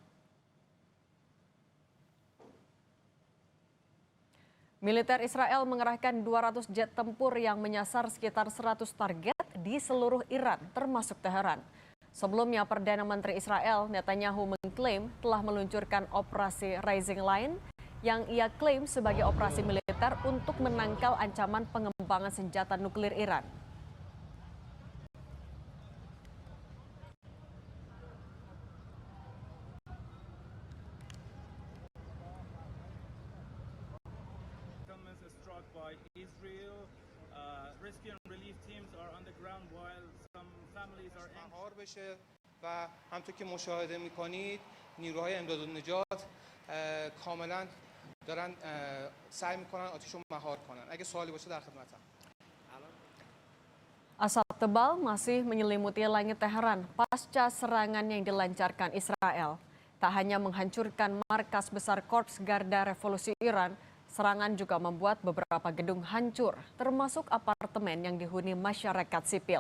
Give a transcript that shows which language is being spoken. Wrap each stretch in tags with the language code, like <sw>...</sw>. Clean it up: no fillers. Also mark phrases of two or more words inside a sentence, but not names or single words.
<id>Militer Israel mengerahkan 200 jet tempur yang menyasar sekitar 100 target di seluruh Iran, termasuk Teheran. Sebelumnya, Perdana Menteri Israel Netanyahu mengklaim telah meluncurkan operasi Rising Lion yang ia klaim sebagai operasi militer untuk menangkal ancaman pengembangan senjata nuklir Iran.</id> <en>Struck by Israel. Rescue and relief teams are on the ground while some families are</en> <fa>مهار بشه و همونطور که مشاهده می‌کنید نیروهای امداد و نجات کاملا دارن سعی می‌کنن آتش رو مهار کنن. اگه سوالی باشه در خدمتم.</fa> <id>Asap tebal masih menyelimuti langit Teheran pasca serangan yang dilancarkan Israel. Tak hanya menghancurkan markas besar Korps Garda Revolusi Iran, serangan juga membuat beberapa gedung hancur, termasuk apartemen yang dihuni masyarakat sipil.</id>